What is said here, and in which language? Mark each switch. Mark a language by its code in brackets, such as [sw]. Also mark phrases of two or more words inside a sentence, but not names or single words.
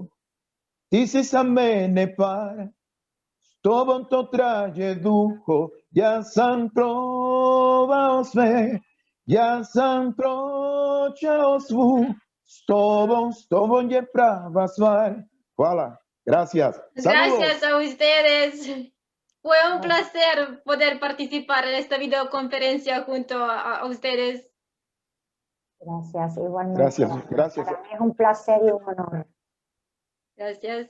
[sr] Ti si za mene par, s tobom to traje duho. Ja sam probao sve, ja sam pročao svu, s tobom je prava stvar. Hvala, [es] gracias. Saludos. Gracias a ustedes. Fue un placer poder participar en esta videoconferencia junto a ustedes. Gracias, igualmente. Gracias. Para mí es un placer y un honor. Gracias.